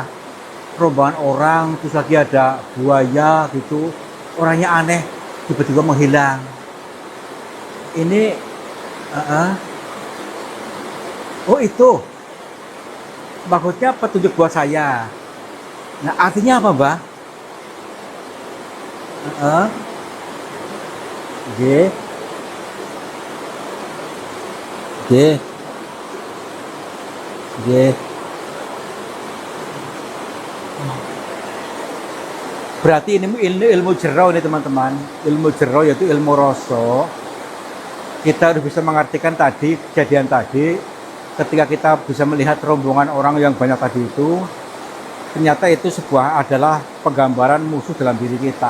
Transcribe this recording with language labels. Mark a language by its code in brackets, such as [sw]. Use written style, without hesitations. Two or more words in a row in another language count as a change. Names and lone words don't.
[id] Rombongan orang, terus lagi ada buaya gitu. Orangnya aneh, tiba-tiba menghilang. Ini, oh itu, maksudnya petunjuk buat saya. Nah, artinya apa, Mbah? Heeh. Nggih. Nggih. Nggih. Berarti ini ilmu jero nih teman-teman. Ilmu jero yaitu ilmu rasa. Kita harus bisa mengartikan tadi kejadian tadi ketika kita bisa melihat rombongan orang yang banyak tadi itu, ternyata itu sebuah adalah penggambaran musuh dalam diri kita.